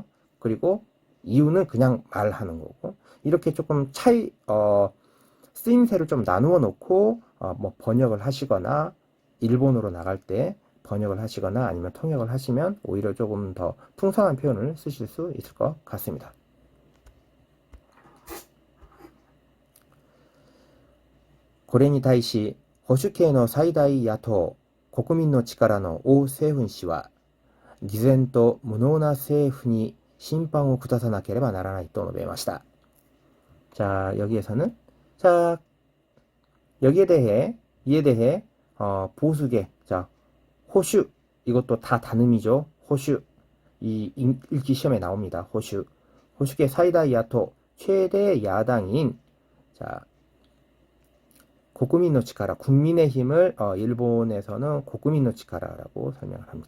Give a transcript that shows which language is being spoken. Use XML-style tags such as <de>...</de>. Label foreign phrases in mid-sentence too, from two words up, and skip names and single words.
<ko>그리고 이유는 그냥 말하는 거고, 이렇게 조금 쓰임새를 좀 나누어 놓고 뭐 번역을 하시거나 일본어로 나갈 때 번역을 하시거나 아니면 통역을 하시면 오히려 조금 더 풍성한 표현을 쓰실 수 있을 것 같습니다.</ko> <ja>これに対し保守系の最大野党国民の力の王政府氏は偽善と無能な政府に審判を下さなければならないと述べました。</ja> <ko>자, 여기에서는 자, 여기에 대해 이에 대해 보수계, 자, 호슈, 이것도 다 단음이죠. 호슈, 이 읽기 시험에 나옵니다.</ko> <ja>保守系最大野党</ja> <ko>최대 야당인, 자,</ko> <ja>国民の力,</ja> <ko>국민의 힘을 일본에서는 고쿠민노 치카라라고 설명을 합니다.</ko>